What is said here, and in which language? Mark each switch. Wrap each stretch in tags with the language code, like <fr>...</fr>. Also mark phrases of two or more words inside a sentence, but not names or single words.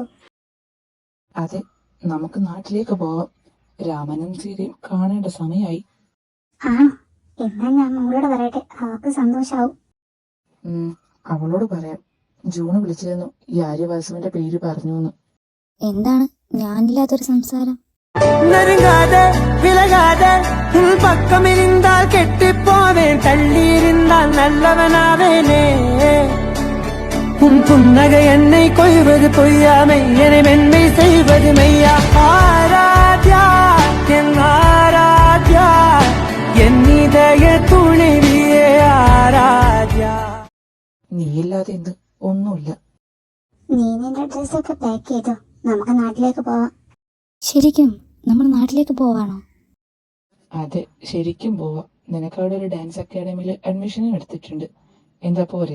<ml>അതെ, നമുക്ക് നാട്ടിലേക്ക് പോവാം. രാമനും സീതയും കാണേണ്ട സമയമായി. ആണോ? എന്നാ ഞാൻ മോളോട് പറയട്ടെ, അവർക്ക് സന്തോഷാവും. അവളോട് പറയാം. ജൂണ് വിളിച്ചിരുന്നു, ഈ ആര്യവാസുവിന്റെ പേര് പറഞ്ഞു എന്ന്. എന്താണ് ഞാനില്ലാത്തൊരു സംസാരം?</ml> <ta>நெருங்காத விலகாத உன் பக்கம் இருந்தால் கெட்டுப்போவேன், தள்ளி இருந்தால் நல்லவனாவேனே. உன் புன்னகை என்னை கொய்வது பொய்யாமை, என்னை மென்மை செய்வது மெய்யா. ஆராத்யா என் ஆராத்யா, என் இதய துணைவியே ஆராத்யா.</ta> <ml>നീയില്ലാതെ എന്ത്? ഒന്നുമില്ല. നീ നിന്റെ ഡ്രസ്സൊക്കെ പാക്ക് ചെയ്തോ, നമുക്ക് നാട്ടിലേക്ക് പോവാം. ശരിക്കും നമ്മൾ നാട്ടിലേക്ക് പോവാണോ? അതെ, ശരിക്കും പോവാം. നിനക്കവിടെ ഒരു ഡാൻസ് അക്കാഡമിയിൽ അഡ്മിഷനും എടുത്തിട്ടുണ്ട്. എന്താ പോരെ?</ml>